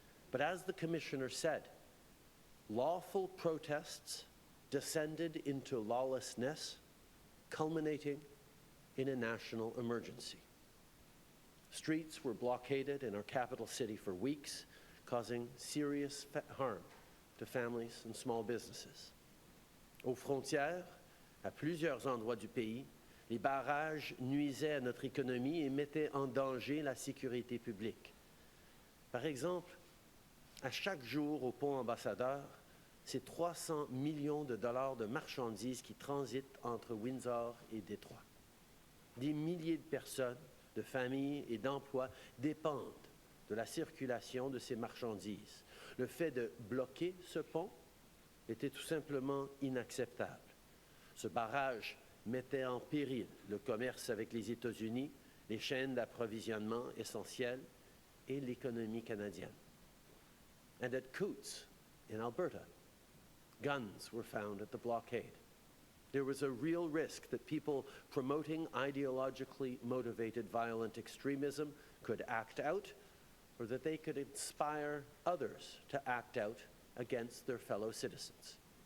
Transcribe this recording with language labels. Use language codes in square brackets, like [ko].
[en] But as the Commissioner said, lawful protests descended into lawlessness, culminating in a national emergency. Streets were blockaded in our capital city for weeks, causing serious harm to families and small businesses. [fr] Aux frontières, à plusieurs endroits du pays, les barrages nuisaient à notre économie et mettaient en danger la sécurité publique. Par exemple, à chaque jour au pont Ambassadeur, c'est 300 millions de dollars de marchandises qui transitent entre Windsor et Détroit. Des milliers de personnes, de familles et d'emplois dépendent de la circulation de ces marchandises. Le fait de bloquer ce pont était tout simplement inacceptable. Ce barrage mettait en péril le commerce avec les États-Unis, les chaînes d'approvisionnement essentielles et l'économie canadienne. [en] And at Coutts, in Alberta, guns were found at the blockade. There was a real risk that people promoting ideologically motivated violent extremism could act out, or that they could inspire others to act out against their fellow citizens.